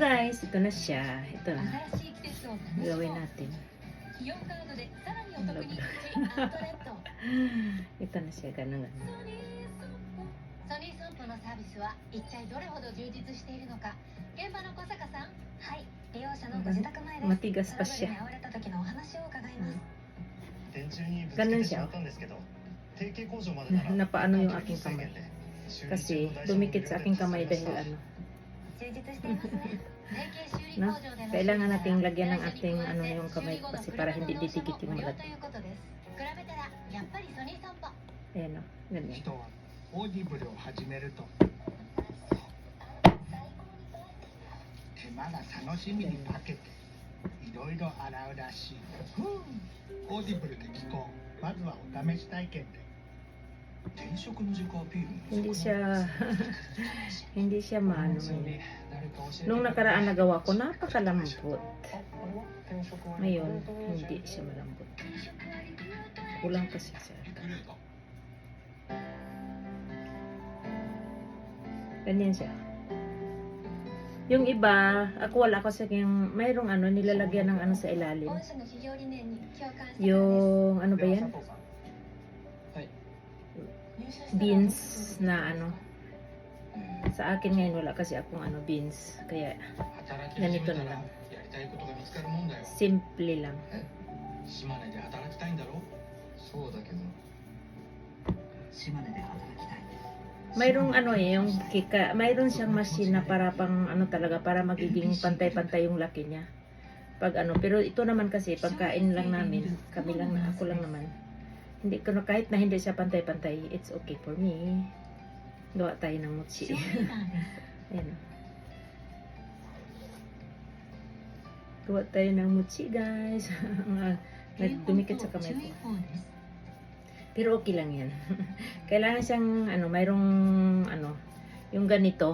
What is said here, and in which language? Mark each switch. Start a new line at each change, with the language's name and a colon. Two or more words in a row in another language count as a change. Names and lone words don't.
Filipino: guys, ito na siya. Ito na. Gawin natin. Ito na siya, ganun.
Japanese: ソニー損保のサービスは一体どれほど充実しているのか、現場の小坂さん。はい、利用者のご自宅前で
Filipino: Matigas
Japanese: ト
Filipino: pa
Japanese: ラブルに
Filipino: siya.
Japanese: 遭われた時のお話を伺います。
Filipino: Ganun siya. Napaano yung aking kamay. Kasi dumikit sa aking kamay dahil ano.
Japanese: 充実していますね。提携修理
Filipino: No?
Japanese: 工場での
Filipino: Kailangan nating lagyan ng ating ano yung kamay ko kasi para hindi didikit yung
Japanese: 無料
Filipino: ulat.
Japanese: ということです。比べたらやっぱりソニー損保。
Filipino: Ayan o, ganyan.
Japanese: 人はオーディブルを始めると手間が楽しみにかけていろいろ洗うらしい。オーディブルで聞こう。まずはお試し体験で。転職の自己アピールも
Filipino: Hindi siya hindi siya maano yun. Nung nakaraan nagawa ko, napakalambot. Ngayon, hindi siya malambot. Kulang pa siya. Ganyan siya. Yung iba, ako wala ko sa yung mayroong ano, nilalagyan ng ano sa ilalim.
Japanese: 御社の企業理念に共感した。
Filipino: Yung ano ba yan? Beans na ano. Sa akin ngayon wala kasi akong ano beans. Kaya ganito na lang. Simple lang.
Japanese: 島根で働きたいんだろ。そうだけど島根で働きたい。
Filipino: Mayroong ano yung kika, mayroon siyang machine na para pang ano talaga para magiging pantay-pantay yung laki niya. Pag ano, pero ito naman kasi pagkain lang namin, kami lang na ako lang naman. Hindi ko kahit na hindi siya pantay-pantay,
English: it's okay for me.
Filipino: Gawa tayo ng mochi. Ayan. Gawa tayo ng mochi, guys. Dumikit sa kamay ko. Pero okay lang yan. Kailangan siyang, ano, mayroong, ano, yung ganito.